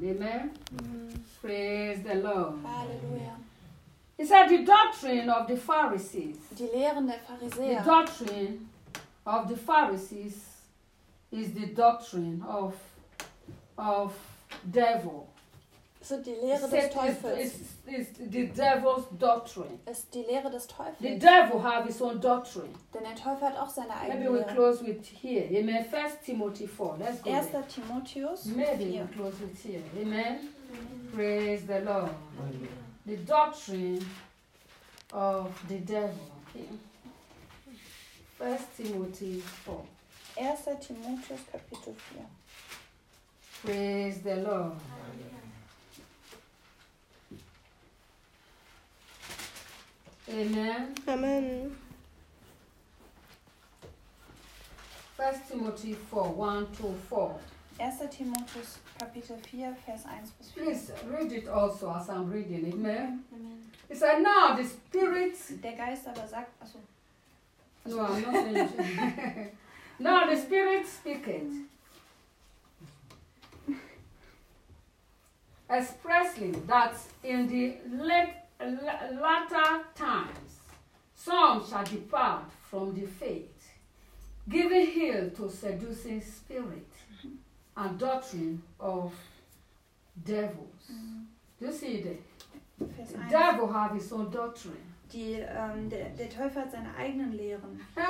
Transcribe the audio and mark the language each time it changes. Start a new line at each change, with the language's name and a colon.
English: Amen. Amen. Praise the Lord. Hallelujah. He said the doctrine of the Pharisees.
German: Die Lehren der Pharisäer.
English: The doctrine of the Pharisees is the doctrine of devil.
German: Sind die Lehre des Teufels.
English: Is the devil's doctrine.
German: Ist die Lehre des Teufels.
English: The devil has his own doctrine.
German: Denn der Teufel hat auch seine eigene.
English: Maybe we close with here. Amen. 1 Timothy 4. Let's go.
German: 1. Timotheus 4.
English: Maybe we close with here. Amen. Praise the Lord. Amen. The doctrine of the devil. Okay. 1 Timothy 4.
German: 1. Timotheus Kapitel 4.
English: Praise the Lord. Amen. Amen. 1 Timothy 4, 1 to 4.
German: 1. Timotheus Kapitel 4, Vers 1 bis 4.
English: Please read it also as I'm reading it, man. Amen. It said, now the Spirit.
German: Der Geist aber sagt, also.
English: No, I'm not saying it. Now the Spirit speaketh expressly that in the latter times some shall depart from the faith, giving heed to seducing spirit. A doctrine of devils. Mm-hmm. Do you see that? The devil has his own doctrine.
German: Der Teufel hat seine eigenen Lehren.